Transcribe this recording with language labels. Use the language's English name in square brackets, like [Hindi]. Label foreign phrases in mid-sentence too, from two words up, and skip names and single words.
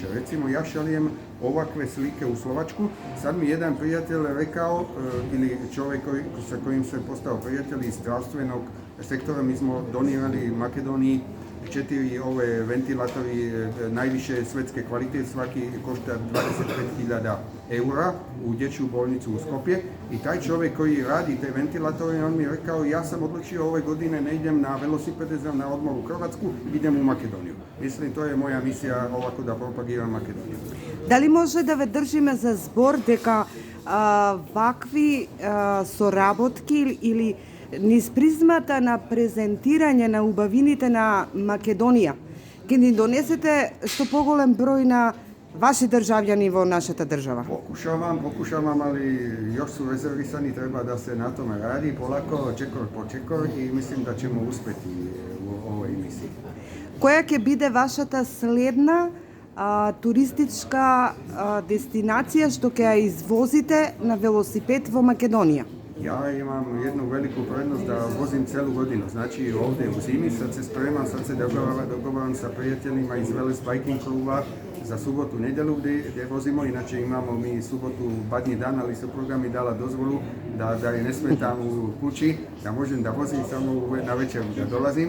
[Serbian] Recimo ja šaljem ovakve slike u Slovačku, sad mi jedan prijatelj rekao, ili čovjek sa kojim sam postao prijatelj iz zdravstvenog sektora, mi smo donirali Makedoniji 4 ove ventilatori najviše svetske kvalitete, svaki košta 25.000 eura u dječju bolnicu u Skopje i taj čovjek koji radi te ventilatore, on mi je rekao ja sam odlučio ove godine ne idem na velosipedizam na odmor u Hrvatsku, idem u Makedoniju. Mislim, to je moja misija ovako da propagiram Makedoniju. [Macedonian] Da li може да ве држиме за збор дека вакви соработки или низ призмата на презентирање на убавините на Македонија ќе ни донесете што поголем број на ваши државјани во нашата држава? [Serbian] Pokušavam, ali još su rezervisani, treba da se na tome radi, polako, [Macedonian] čekor po čekor [Serbian] i mislim da ćemo uspeti u ovoj emisiji. [Macedonian] Која ќе биде вашата следна туристичка дестинација што ќе ја извозите на велосипед во Македонија? [Serbian] Ja imam jednu veliku prednost da vozim celu godinu, znači ovdje u zimi, sad se spremam, sad se dogovaram sa prijateljima iz Veles Biking kluba za subotu, nedjelju gdje vozimo, inače imamo mi subotu badnji dan, ali supruga mi dala dozvolu da je ne smetam u kući, da možem da vozim samo na večer da dolazim.